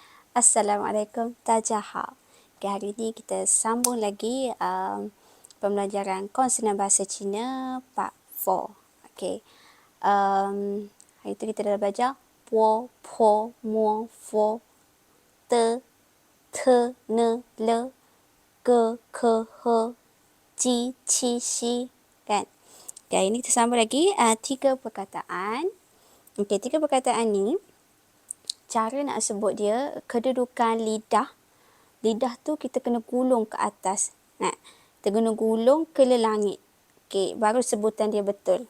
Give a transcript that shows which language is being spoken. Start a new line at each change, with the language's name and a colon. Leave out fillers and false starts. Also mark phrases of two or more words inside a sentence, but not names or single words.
Malay: Assalamualaikum, Tajahau. Okay, hari ini kita sambung lagi pembelajaran konsonan bahasa Cina part 4. Okay. Hari itu kita dah belajar
Chinese: po, po, mo, fo, te, te, ne, le, ke, ke, he, ji, ci, si.
Malay: Kan? Okay, hari ini kita sambung lagi 3 perkataan. Okay, 3 perkataan ni cara nak sebut dia, kedudukan lidah. Lidah tu kita kena gulung ke atas. Nah, kita kena gulung ke langit. Okey, baru sebutan dia betul.